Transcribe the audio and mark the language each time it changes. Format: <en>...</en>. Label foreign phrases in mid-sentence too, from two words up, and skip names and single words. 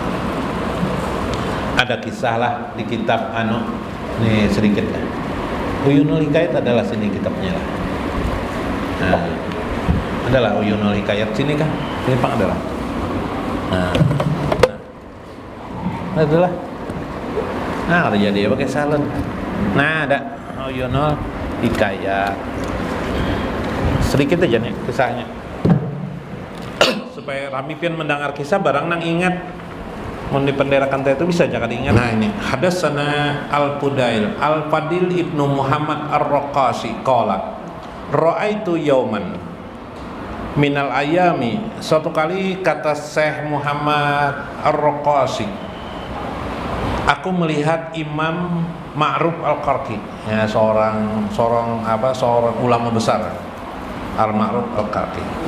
<id>Ada kisah lah di kitab ini sedikit ya. Uyunul Hikayat adalah sini kitabnya lah. Nah, adalah Uyunul Hikayat sini kan? Ini Pak adalah. Nah, adalah. Nah, ada jadi pakai salon. Nah, ada Uyunul Hikayat. Sedikit aja nih kisahnya.</id> <bjn>Supaya rami pian mendengar kisah barang nang ingat. Mun dipenderakan itu bisa jangan ingat.</bjn> <ar>Nah, ini hadatsana Al-Fudail Al-Fadil Ibnu Muhammad Ar-Raqasi قال رأيت يوما من الأيام,</ar> <id>suatu kali kata Syekh Muhammad Ar-Raqasi, aku melihat Imam Ma'ruf Al-Qarqi, ya, seorang ulama besar, Al-Ma'ruf Al-Qarqi.</id>